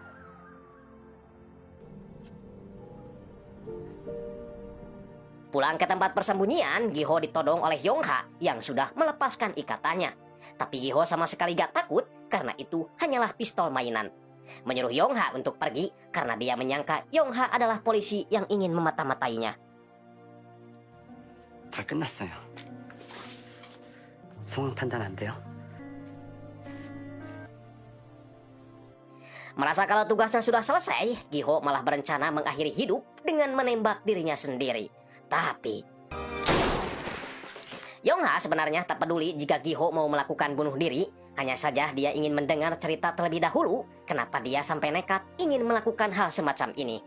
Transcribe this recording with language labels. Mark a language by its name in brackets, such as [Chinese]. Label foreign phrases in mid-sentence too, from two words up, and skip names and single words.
[Indonesian] Pulang ke tempat persembunyian, Giho ditodong oleh Yongha yang sudah melepaskan ikatannya. Tapi Giho sama sekali gak takut karena itu hanyalah pistol mainan. Menyuruh Yongha untuk pergi karena dia menyangka Yongha adalah polisi yang ingin memata-matainya. [Korean] 다 끝났어요. 상황 판단 안 돼요? [Indonesian] Merasa kalau tugasnya sudah selesai, Giho malah berencana mengakhiri hidup dengan menembak dirinya sendiri. Tapi Yongha sebenarnya tak peduli jika Giho mau melakukan bunuh diri, hanya saja dia ingin mendengar cerita terlebih dahulu kenapa dia sampai nekat ingin melakukan hal semacam ini.